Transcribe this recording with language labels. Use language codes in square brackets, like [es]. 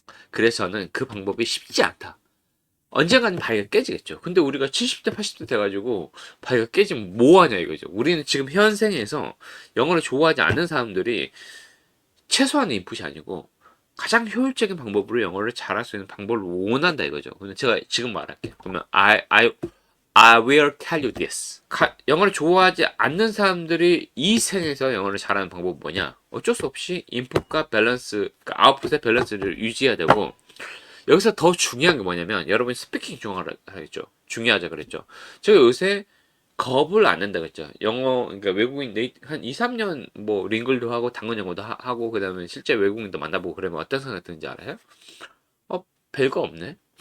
[ko] 그래서 저는 그 방법이 쉽지 않다. 언젠가는 바위가 깨지겠죠. 근데 우리가 70대, 80대 돼가지고 바위가 깨지면 뭐 하냐 이거죠. 우리는 지금 현생에서 영어를 좋아하지 않는 사람들이 최소한의 인풋이 아니고 가장 효율적인 방법으로 영어를 잘할 수 있는 방법을 원한다 이거죠. 근데 제가 지금 말할게요. 그러면 [en] I will tell you this. [ko] 영어를 좋아하지 않는 사람들이 이 생에서 영어를 잘하는 방법은 뭐냐? 어쩔 수 없이 인풋과 밸런스, 그러니까 아웃풋의 밸런스를 유지해야 되고 여기서 더 중요한 게 뭐냐면 여러분이 스피킹 중요하겠죠. 중요하자 그랬죠. 제가 요새 겁을 안 낸다 그랬죠. 영어 그러니까 외국인 한 2, 3년 뭐 링글도 하고 당근 영어도 하고 그다음에 실제 외국인도 만나보고 그러면 어떤 생각 드는지 알아요? 별거 없네.